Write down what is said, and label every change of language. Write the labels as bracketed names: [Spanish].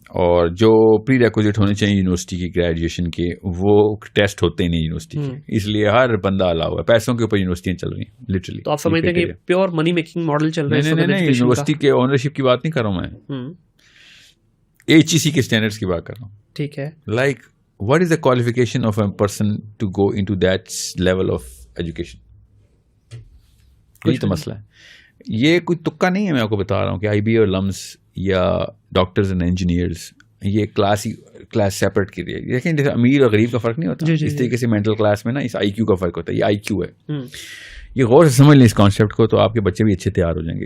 [Urdu] اور جو پری ریکوزٹ ہونے چاہیے یونیورسٹی کی گریجویشن کے وہ ٹیسٹ ہوتے ہی نہیں یونیورسٹی کے, اس لیے ہر بندہ الا ہوا ہے. پیسوں کے اوپر یونیورسٹیاں چل رہی ہیں لٹرلی. تو آپ سمجھتے ہیں کہ [English] pure money making model [Urdu] چل رہا ہے؟ نہیں, یونیورسٹی کے اونرشپ کی بات نہیں کر رہا ہوں میں, ایچ ای سی کے اسٹینڈرڈس کی بات کر رہا ہوں. ٹھیک ہے. [English] Like what is the qualification of a person to go into that level of education? [Urdu] یہی تو مسئلہ ہے. یہ کوئی تکا نہیں ہے, میں آپ کو بتا رہا ہوں کہ آئی بی اور لمس یا [English] doctors and engineers [Urdu] یہ کلاس سیپریٹ کی رہی ہے. دیکھیں جیسے امیر اور غریب کا فرق نہیں ہوتا, اس طریقے سے مینٹل کلاس میں نا اس آئی کیو کا فرق ہوتا ہے. یہ آئی کیو ہے, یہ غور سے سمجھ لیں اس کانسیپٹ کو, تو آپ کے بچے بھی اچھے تیار ہو جائیں گے.